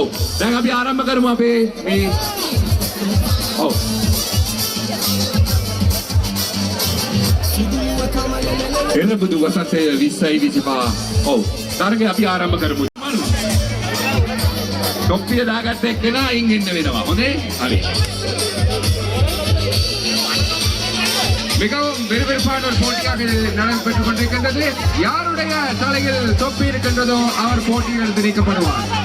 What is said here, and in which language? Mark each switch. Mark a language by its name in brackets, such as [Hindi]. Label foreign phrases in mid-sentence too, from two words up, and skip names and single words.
[Sinhala] දැන් අපි ආරම්භ කරමු අපේ මේ ඔව්. එළඹුදු වසන්තය 2025. ඔව්. තරගය අපි ආරම්භ කරමු. තොප්පිය දාගත්ත එක්කෙනා අයින් එන්න වෙනවා. හොඳේ? හරි. [Tamil] மிகவும் விறுவிறுப்பான ஒரு போட்டியாக நடைபெற்றுக் கொண்டிருக்கின்றது. யாருடைய தலையில் தொப்பி இருக்கின்றதோ அவர் போட்டியிலிருந்து நீக்கப்படுவார்.